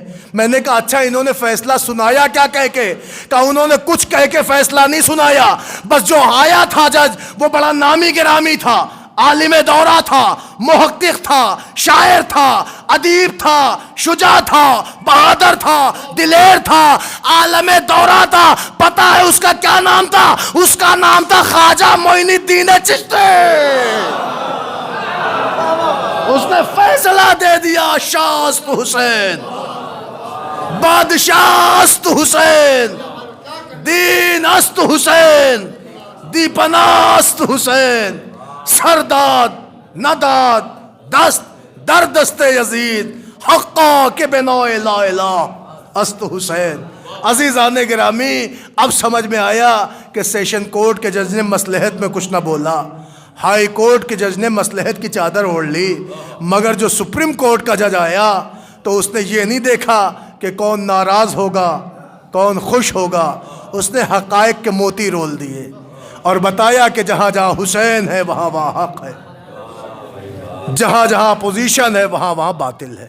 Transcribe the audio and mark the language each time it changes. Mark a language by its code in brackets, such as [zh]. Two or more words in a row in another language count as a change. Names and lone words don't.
[ur] میں نے کہا اچھا انہوں نے فیصلہ سنایا کیا کہہ کے؟ کہ انہوں نے کچھ کہہ کے فیصلہ نہیں سنایا، بس جو آیا تھا جج وہ بڑا نامی گرامی تھا، عالم دورہ تھا، محقق تھا، شاعر تھا، ادیب تھا، شجاع تھا، بہادر تھا، دلیر تھا، عالم دورہ تھا۔ پتہ ہے اس کا کیا نام تھا؟ اس کا نام تھا خواجہ معین الدین چشتی۔ [fa] اس نے فیصلہ دے دیا، شاہ است حسین، بادشاہ است حسین، دین است حسین، دیپنا است حسین، سرداد نداد دست در دست یزید، حقا کے بنا [ar] لا الہ [fa] است حسین۔ [ur] عزیزان گرامی، اب سمجھ میں آیا کہ [en] Session Court [ur] کے جج نے مصلحت میں کچھ نہ بولا، [en] High Court [ur] کے جج نے مصلحت کی چادر اوڑھ لی، مگر جو [en] Supreme Court [ur] کا جج آیا تو اس نے یہ نہیں دیکھا کہ کون ناراض ہوگا کون خوش ہوگا، اس نے حقائق کے موتی رول دیے اور بتایا کہ جہاں جہاں حسین ہے وہاں وہاں حق ہے، جہاں جہاں پوزیشن ہے وہاں وہاں باطل ہے۔